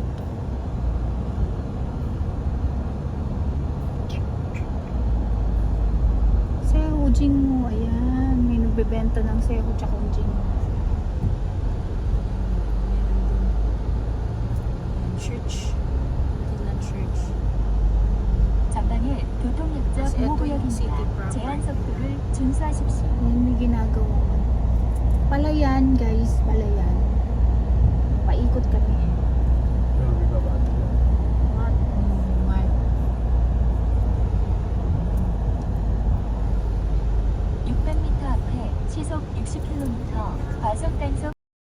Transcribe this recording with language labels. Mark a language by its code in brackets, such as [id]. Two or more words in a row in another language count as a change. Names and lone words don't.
[tl] Seho Jingmo, ayan. May nagbebenta ng Seho tsaka Jingmo. Meron din. Ayan, church. Tinland Church. [ko] 전방에 교통복잡 [tl] Ito yung [ko] 보호구역입니다. [en] city proper. [ko] 제한 속도를 준수하십시오. [tl] Ayan, may ginagawa. Palayan, guys. Palayan. Paikot kami. [ko] 여기가 맞네. [en] What? What? [ko] 600m 앞에 시속 60km 과속 단속